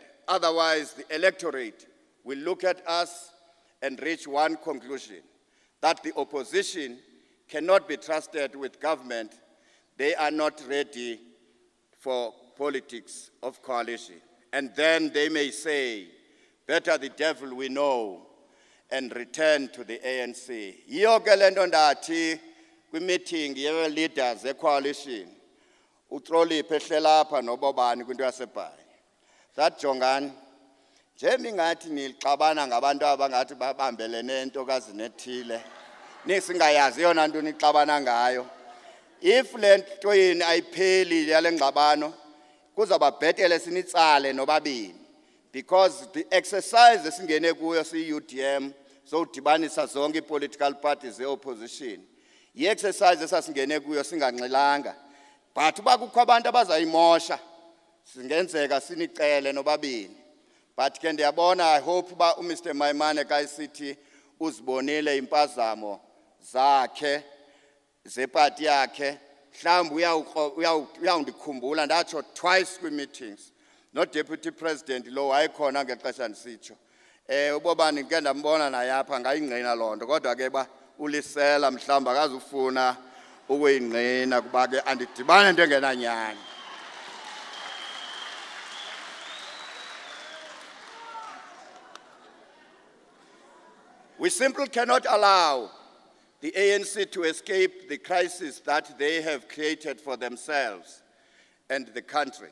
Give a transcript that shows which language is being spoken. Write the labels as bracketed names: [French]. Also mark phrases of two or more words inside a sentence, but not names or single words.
[English] Otherwise, the electorate will look at us and reach one conclusion, that the opposition cannot be trusted with government. They are not ready for politics of coalition. And then they may say, better the devil we know, and return to the ANC. [Xhosa] Yiyo ke lento ndathi kwi-meeting ye-leaders e-coalition, uTroliphe ehlela apha nobobani kwinto yaseBhayi. That jongani, njengoba ingathi nixabana ngabantu abangathi babambelene entokazi ethile, nisingayazi yona nto nixabana ngayo. If le nto yini ayipheli yale ngxabano, kuzawuba bhetele sinitsale nobabini, [English] because the exercise [Xhosa] esingene kuyo siyi-UDM sokudibanisa zonke [English] i-political parties [Xhosa] ze-opposition, yi-exercise esasingene kuyo singanxilanga. But uba kukho abantu abazayimosha, singenzeka sinicele nobabini. But ke ndiyabona, [English] I hope [Xhosa] uba uMr. Maimane ka-ICT uzibonile impazamo zakhe zepati yakhe, mhlawumbi uyawundikhumbula ndatsho twice kwi-meetings. [English] Not Deputy President [Xhosa] lo wayekhona ngexesha ndisitsho. Ubobani ke ndambona naye apha ngayingqina loo nto, kodwa ke ba ulisela mhlawumbi akazufuna ukuyingqina kuba ke andidibane nto engenanyani. [English] We simply cannot allow the ANC to escape the crisis that they have created for themselves and the country.